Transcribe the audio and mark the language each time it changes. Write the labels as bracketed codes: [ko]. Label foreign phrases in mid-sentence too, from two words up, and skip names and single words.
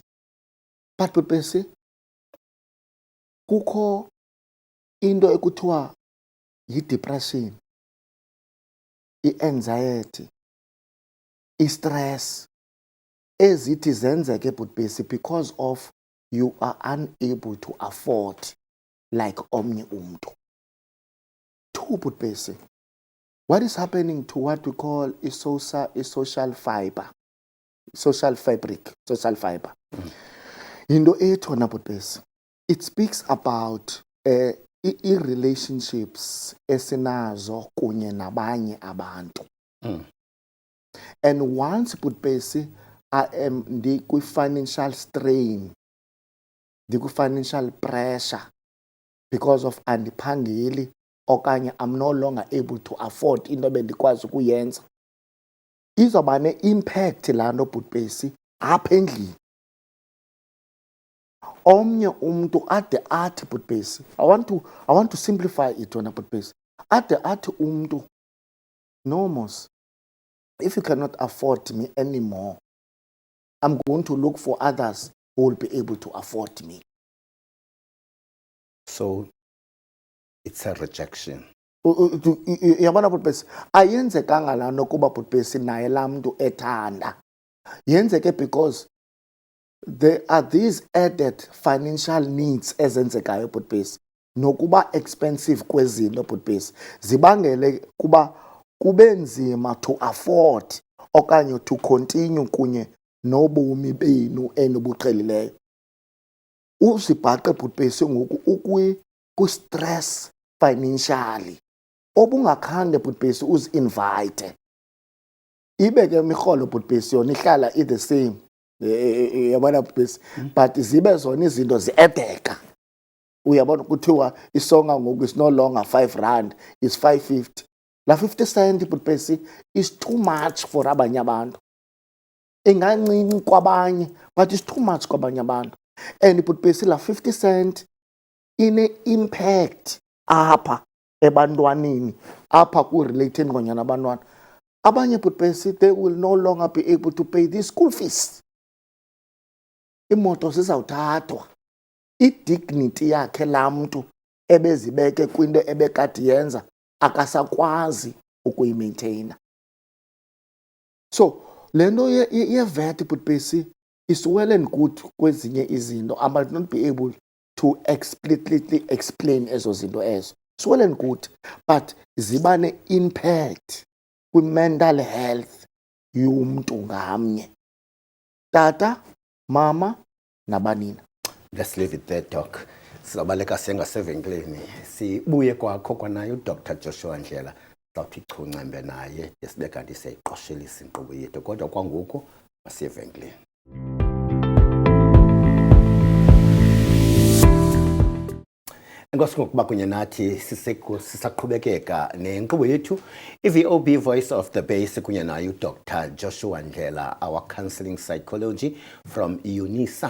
[xh] But Bupesi, kukho into ekuthiwa yi-depression, i-anxiety, i-stress, ezithi zenzeke Bupesi [en] because of you are unable to afford like [xh] omnye umntu. [en] Two Bupesi, what is happening to what we call a social fiber, social fabric, social fiber? [xh] Into ethona Bupesi, [en] it speaks about i-relationships [xh] esinazo kunye nabanye abantu. [en] And once Bupesi, I am financial strain, financial pressure because of [xh] andiphangeli okanye [en] I'm no longer able to afford [xh] into bendikwazi ukuyenza, izoba ne-impact laa nto Bupesi apha endlini. Omnye umntu ade athi Bupesi, [en] I want to simplify it wena Bupesi, [xh] ade athi umntu, [en] no mos, if you cannot afford me anymore, I'm going to look for others who will be able to afford me. So it's a rejection. [xh] Yabona Bupesi, ayenzekanga laa nto kuba Bupesi naye laa mntu ethanda. Yenzeke [en] because there are these added financial needs [xh] ezenzekayo Bupesi, nokuba expensive kwezinto Bupesi, zibangele kuba kube nzima [en] to afford [xh] okanye [en] to continue [xh] kunye nobomi benu enobuqhelileyo. Uzibhaqe Bupesi ngoku ku-stress financially obungakhange Bupesi uzi-invite. Ibe ke imirholo Bupesi yona ihlala [en] the same, [xh] yabona Bupesi, but zibe zona izinto zi-edeka. Uyabona kuthiwa isonga ngoku [en] is no longer 5 rand, is 5.50. La 50 cent Bupesi is too much for [xh] abanye abantu. Ingancinci kwabanye, [en] but it's too much [xh] kwabanye abantu. And Bupesi la 50 cent ine-impact apha ebantwaneni, apha ku-related ngonyana abantwana. Abanye Bupesi, [en] they will no longer be able to pay these school fees. [xh] Imoto zizawuthathwa. idignity yakhe laa mntu ebezibeke kwinto ebekade yenza akasakwazi ukuyimaintaina. So le nto ye-VAT bhuti [en] is well and good [xh] kwezinye izinto. [en] I might not be able to explicitly explain [xh] ezo zinto ezo. [en] It's well and good, but [xh] ziba ne-impact kwi-mental health yomntu ngamnye, tata, mama nabanina. [en] Let's leave it there, Doc. [xh] Sizabaleka sengasevenkileni. Sibuye kwakho kwanayo uDr Joshua Ndlela. Sawuthi chuncembe naye sibe kanti siyayiqoshelisa inkqubo yethu. Kodwa kwangoku masiye evenkileni. Enkosi ngokuba kunye nathi sisaqhubekeka nenkqubo yethu i-VOB Voice of the Bay kunye nayo uDr Joshua Ndlela, [en] our counseling psychology from UNISA.